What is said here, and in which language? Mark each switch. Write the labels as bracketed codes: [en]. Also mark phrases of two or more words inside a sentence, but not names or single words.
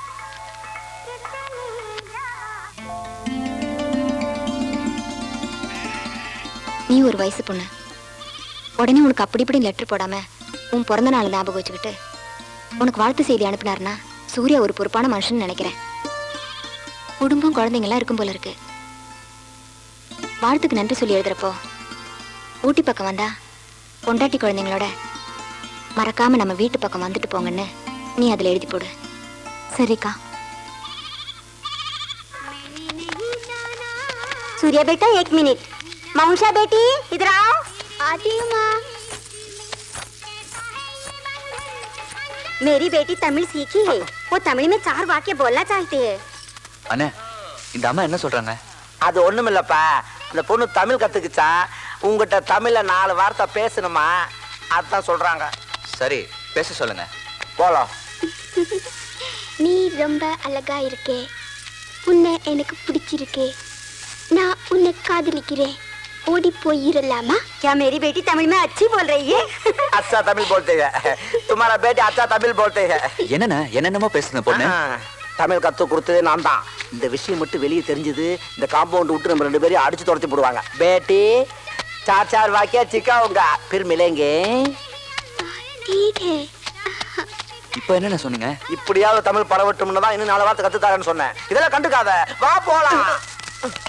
[ta] நீ ஒரு வயசு பொண்ணு, உடனே உனக்கு அப்படி இப்படி லெட்டர் போடாம உன் பிறந்த நாள் ஞாபகம் வச்சுக்கிட்டு உனக்கு வாழ்த்து செய்தி அனுப்பினார்னா சூர்யா ஒரு பொறுப்பான மனுஷன் நினைக்கிறேன். குடும்பம் குழந்தைங்களாம் இருக்கும் போல இருக்கு. வாழ்த்துக்கு நன்றி சொல்லி எழுதுறப்போ ஊட்டி பக்கம் வந்தா பொண்டாட்டி குழந்தைங்களோட மறக்காம நம்ம வீட்டு பக்கம் வந்துட்டு போங்கன்னு நீ அதுல எழுதி போடு. சரிக்கா? [hi] सूर्या बेटा 1 मिनट। माउंशा बेटी इधर आओ। आती हूँ माँ। मेरी बेटी तमिल सीखी है, वो तमिल में 4 वाक्य बोलना चाहती है। [ta] அண்ணே இந்த அம்மா என்ன சொல்றாங்க? அது ஒண்ணும் இல்லப்பா, அந்த பொண்ணு தமிழ் கத்துக்குச்சா, உங்ககிட்ட தமிழ்ல 4 வார்த்தை பேசணுமா, அதான் சொல்றாங்க. சரி பேச சொல்லுங்க. போலாம். நீ ரொம்ப அழகா இருக்கே, உன்னை எனக்கு பிடிச்சிருக்கே, நான் உன்னை காதலிக்கிறேன், ஓடி போயிரலாமா? [hi] क्या मेरी बेटी तमिल में अच्छी बोल रही है? अच्छा तमिल बोलते हैं, तुम्हारा बेटा अच्छा तमिल बोलते हैं. [ta] என்னண்ணே என்னென்னமோ பேசுன பொண்ணு? தமிழ் கத்து கொடுத்தது நான் தான். இந்த விஷயம் மட்டும் வெளியே தெரிஞ்சது, இந்த காம்பவுண்ட் விட்டு நம்ம 2 பேரையும் அடிச்சு துரத்தி போடுவாங்க. [hi] बेटी 4 वाक्य सिखाऊंगा, फिर मिलेंगे. ठीक है. [ta] இப்போ என்னண்ணே சொன்னீங்க? இப்படியாவது தமிழ் பரவட்டும்னு தான் இன்னும் 4 வார்த்தை கத்து தரேன்னு சொன்னேன். இதெல்லாம் கண்டுக்காத, வா போலாம்.